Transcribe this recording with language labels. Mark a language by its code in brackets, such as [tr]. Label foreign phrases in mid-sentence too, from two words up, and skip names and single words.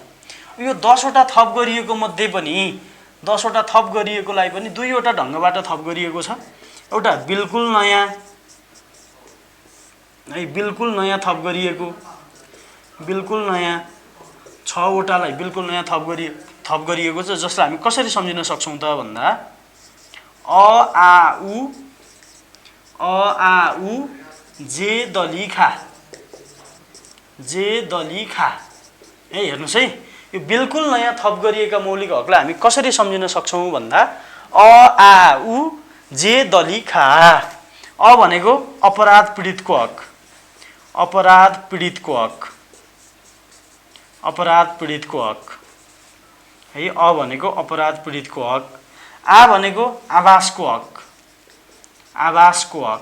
[ne] यो 10 वटा थप गरिएको मध्ये पनि 10 वटा थप गरिएकोलाई पनि दुईवटा ढङ्गबाट थप गरिएको छ। एउटा बिल्कुल नयाँ है, बिल्कुल नयाँ थप गरिएको, बिल्कुल नयाँ 6 वटालाई बिल्कुल नयाँ थप गरिएको छ, जसलाई हामी कसरी सम्झिन सक्छौँ त भन्दा अ आ उ जे दली खा, जे दली खा है। हेर्नुस् है, यो बिल्कुल नयाँ थप गरिएका मौलिक हकलाई हामी कसरी सम्झिन सक्छौँ भन्दा अ आ उ जे दली खा। अ भनेको अपराध पीडितको हक, अपराध पीडितको हक, अपराध पीडितको हक है। अ भनेको अपराध पीडितको हक। आ भनेको आवासको हक, आवासको हक।